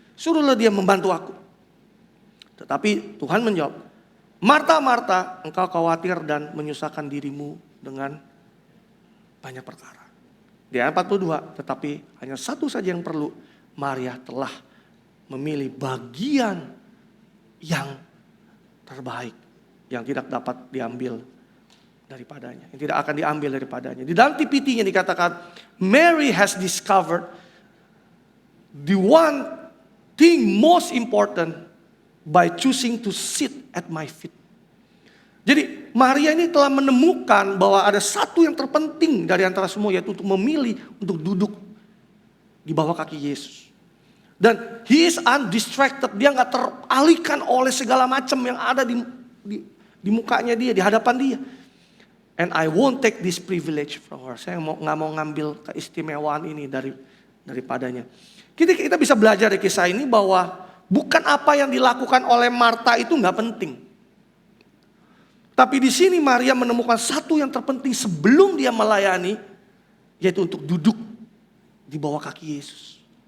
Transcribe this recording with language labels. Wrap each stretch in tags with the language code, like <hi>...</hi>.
<id>Suruhlah dia membantu aku. Tetapi Tuhan menjawab, Marta, Marta, engkau khawatir dan menyusahkan dirimu dengan banyak perkara. Di ayat 42, tetapi hanya satu saja yang perlu. Maria telah memilih bagian yang terbaik, yang tidak dapat diambil daripadanya, yang tidak akan diambil daripadanya. Di dalam TPT-nya dikatakan,</id> <en>Mary has discovered the one thing most important by choosing to sit at my feet.</en> <id>Jadi Maria ini telah menemukan bahwa ada satu yang terpenting dari antara semua, yaitu untuk memilih untuk duduk di bawah kaki Yesus. Dan</id> <en>he is undistracted,</en> <id>dia gak teralihkan oleh segala macam yang ada di mukanya dia, di hadapan dia.</id> <en>And I won't take this privilege from her.</en> <id>Saya gak mau ngambil keistimewaan ini daripadanya. Kita bisa belajar dari kisah ini bahwa bukan apa yang dilakukan oleh Marta itu gak penting. Tapi di sini Maria menemukan satu yang terpenting sebelum dia melayani, yaitu untuk duduk di bawah kaki Yesus.</id>